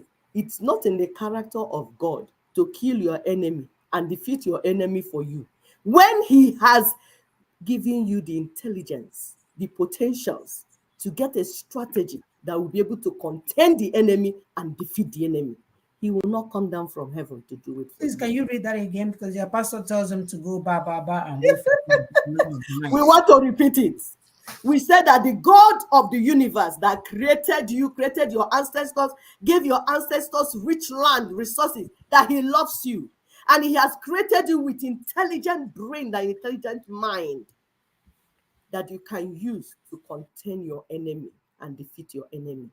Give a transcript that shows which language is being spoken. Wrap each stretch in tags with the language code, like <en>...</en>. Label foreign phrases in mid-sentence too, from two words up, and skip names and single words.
<en>It's not in the character of God to kill your enemy and defeat your enemy for you, when he has given you the intelligence, the potentials to get a strategy that will be able to contain the enemy and defeat the enemy. He will not come down from heaven to do it. Please, can you read that again? Because your pastor tells him to go ba ba ba and wait for we want to repeat it. We said that the God of the universe that created you, created your ancestors, gave your ancestors rich land, resources, that he loves you. And he has created you with intelligent brain, and intelligent mind that you can use to contain your enemy and defeat your enemy.</en>